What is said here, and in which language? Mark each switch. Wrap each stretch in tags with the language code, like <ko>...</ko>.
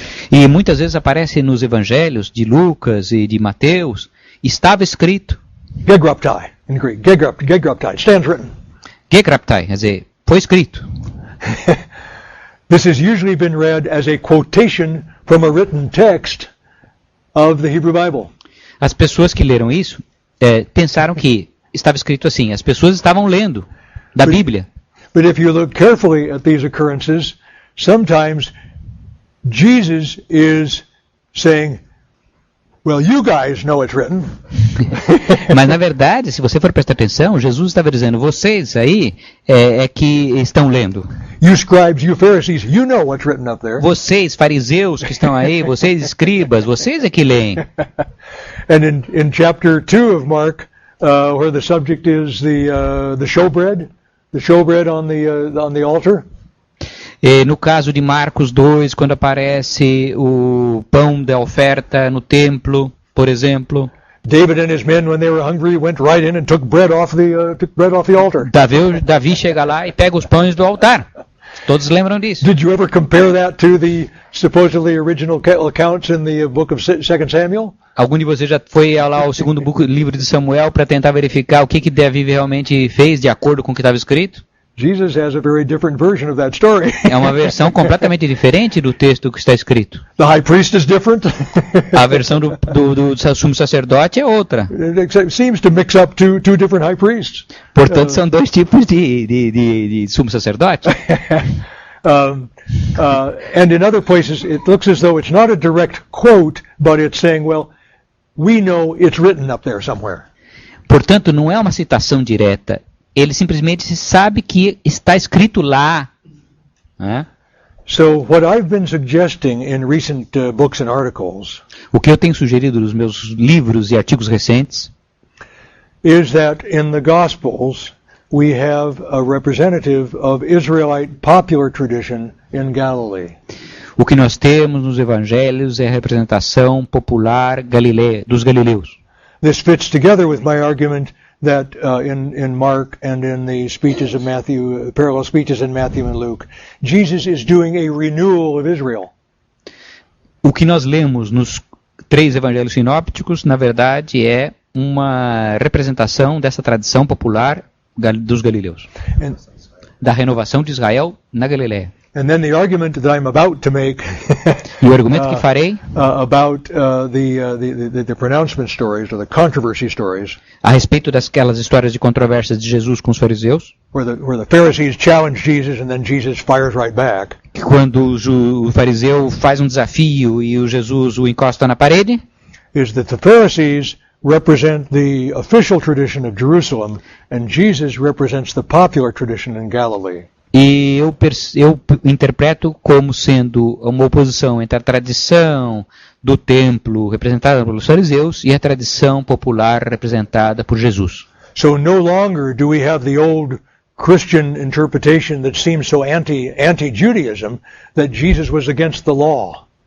<pt>E muitas vezes aparece nos evangelhos de Lucas e de Mateus, estava escrito.</pt> <en>Gegraptai in Greek. Gegraptai. Stands written.</en> <pt>Gegraptai, quer dizer, foi escrito.</pt> <en>This has usually been read as a quotation from a written text of the Hebrew Bible.</en> <pt>As pessoas que leram isso pensaram que estava escrito assim, as pessoas estavam lendo da Bíblia.</pt> <en>But if you look carefully at these occurrences, sometimes Jesus is saying, well, you guys know it's written.</en> <pt>Mas na verdade, se você for prestar atenção, Jesus estava dizendo, vocês aí é que estão lendo.</pt> <en>You scribes, you Pharisees, you know what's written up there.</en> <pt>Vocês, fariseus que estão aí, vocês escribas, vocês é que leem.</pt> <en>And in chapter 2 of Mark, where the subject is the showbread on the altar.</en> <pt>E no caso de Marcos 2, quando aparece o pão da oferta no templo, por exemplo.</pt> <en>David and his men, when they were hungry, went right in and took bread off the altar.</en> <pt>Davi chega lá e pega os pães do altar. Todos lembram disso.</pt> <en>Did you ever compare that to the supposedly original accounts in the book of 2 Samuel?</en> <pt>Algum de vocês já foi lá ao segundo livro de Samuel para tentar verificar o que Davi realmente fez de acordo com o que estava escrito?</pt> <en>Jesus has a very different version of that story.</en> <pt>É uma versão completamente diferente do texto que está escrito.</pt> <en>The high priest is different.</en> <pt>A versão do sumo sacerdote é outra.</pt> <en>It seems to mix up two different high priests.</en> <pt>Portanto, são dois tipos de sumo sacerdote.</pt> <en>And in other places, it looks as though it's not a direct quote, but it's saying, well, we know it's written up there somewhere.</en> <pt>Portanto, não é uma citação direta. Ele simplesmente sabe que está escrito lá. Né?</pt> <en>So what I've been suggesting in recent books and articles</en> <pt>O que eu tenho sugerido nos meus livros e artigos recentes</pt> <en>is that in the Gospels we have a representative of Israelite popular tradition in Galilee.</en> <pt>O que nós temos nos evangelhos é a representação popular dos galileus.</pt> <en>This fits together with my argument that in Mark and in the speeches of Matthew, parallel speeches in Matthew and Luke, Jesus is doing a renewal of Israel.</en> <pt>O que nós lemos nos 3 evangelhos sinópticos, na verdade, é uma representação dessa tradição popular dos galileus. Da renovação de Israel na Galileia.</pt> <en>And then the argument that I'm about to make</en> <pt>E o argumento que farei</pt> <en>about the pronouncement stories or the controversy stories,</en> <pt>a respeito daquelas histórias de controvérsias de Jesus com os fariseus,</pt> <en>where the Pharisees challenge Jesus and then Jesus fires right back,</en> <pt>que quando o fariseu faz um desafio e o Jesus o encosta na parede,</pt> <en>is that the Pharisees represent the official tradition of Jerusalem and Jesus represents the popular tradition in Galilee.</en> <pt>e eu interpreto como sendo uma oposição entre a tradição do templo representada pelos fariseus e a tradição popular representada por Jesus.</pt> <en>So no longer do we have the old Christian interpretation that seems so anti-Judaism that Jesus was against the law.</en>